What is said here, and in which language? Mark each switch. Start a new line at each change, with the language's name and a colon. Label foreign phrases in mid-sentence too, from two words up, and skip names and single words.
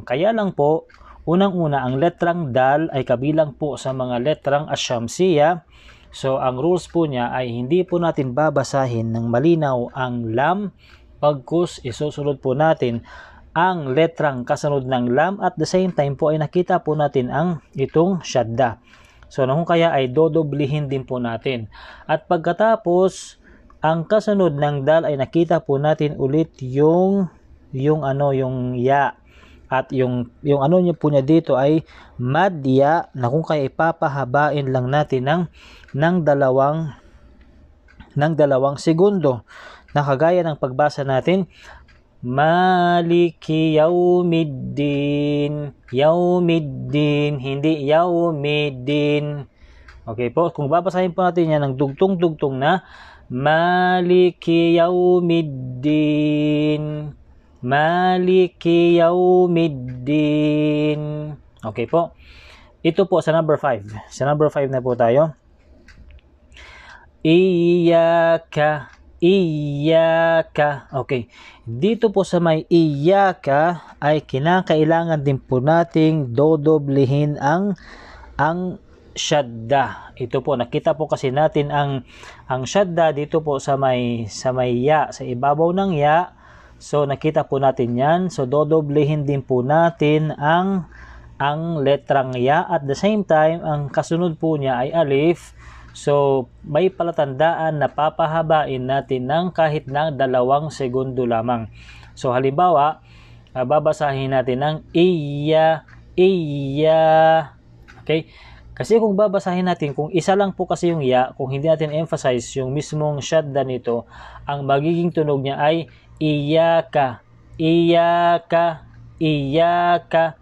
Filipino: Kaya lang po, unang-una, ang letrang dal ay kabilang po sa mga letrang asyamsiya. So, ang rules po niya ay hindi po natin babasahin ng malinaw ang lam, pagkus isusunod po natin ang letrang kasunod ng lam
English: at the same time
Filipino: po ay nakita po natin ang itong shadda. So, kung kaya ay dodoblihin din po natin. At pagkatapos, ang kasunod ng dal ay nakita po natin ulit yung ya. At yung niya po niya dito ay madya, na kung kaya ipapahabain lang natin ng dalawang segundo. Na kagaya ng pagbasa natin,
Arabic: مالك يوم الدين، يوم الدين,
Filipino: hindi yaumiddin. Okay po, kung babasahin po natin yan ng dugtong-dugtong na
Arabic: مالك يوم الدين، مالك يوم الدين.
Filipino: Okay po. Ito po sa number 5. Sa number 5 na po tayo.
Arabic: إياك، إياك.
Filipino: Okay. Dito po sa may iyaka ay kinakailangan din po nating dodoblihin ang shadda. Ito po, nakita po kasi natin ang shadda dito po sa may ya, sa ibabaw ng ya. So nakita po natin yan. So dodoblehin din po natin ang letrang ya.
English: At the same time,
Filipino: ang kasunod po niya ay alif. So may palatandaan na papahabain natin ng kahit ng 2 segundo lamang. So halimbawa, babasahin natin ng iya, iya. Okay? Kasi kung babasahin natin, kung isa lang po kasi yung ya, kung hindi natin emphasize yung mismong shadda nito, ang magiging tunog niya ay
Arabic: إياك، إياك، إياك.